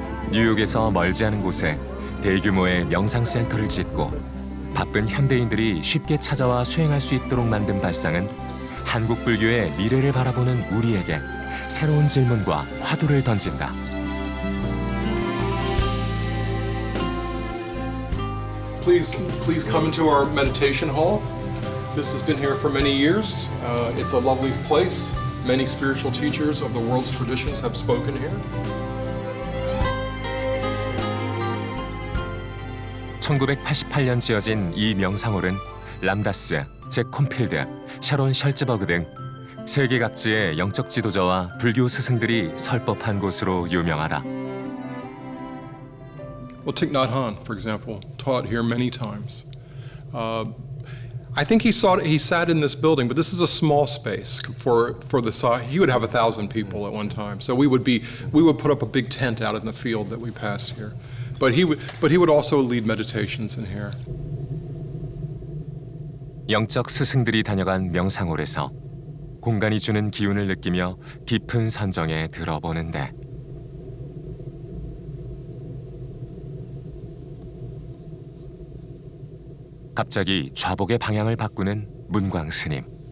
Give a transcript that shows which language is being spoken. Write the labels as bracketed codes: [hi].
[ko] 뉴욕에서 멀지 않은 곳에 대규모의 명상센터를 짓고 바쁜 현대인들이 쉽게 찾아와 수행할 수 있도록 만든 발상은 한국 불교의 미래를 바라보는 우리에게 새로운 질문과 화두를 던진다. [en] Please come into our meditation hall. This has been here for many years. It's a lovely place. Many spiritual teachers of the world's traditions have spoken here. [ko] 1988년 지어진 이 명상홀은 람다스, 잭 콤필드, 샤론 셜츠버그 등 세계 각지의 영적 지도자와 불교 스승들이 설법한 곳으로 유명하다. [en] Well, Thich Nhat Hanh, for example, taught here many times. I think he sat in this building, but this is a small space for the size. He would have 1,000 people at one time. So we would put up a big tent out in the field that we passed here. But he would also lead meditations in here. [ko] 영적 스승들이 다녀간 명상홀에서 공간이 주는 기운을 느끼며 깊은 선정에 들어보는데 갑자기 좌복의 방향을 바꾸는 문광 스님.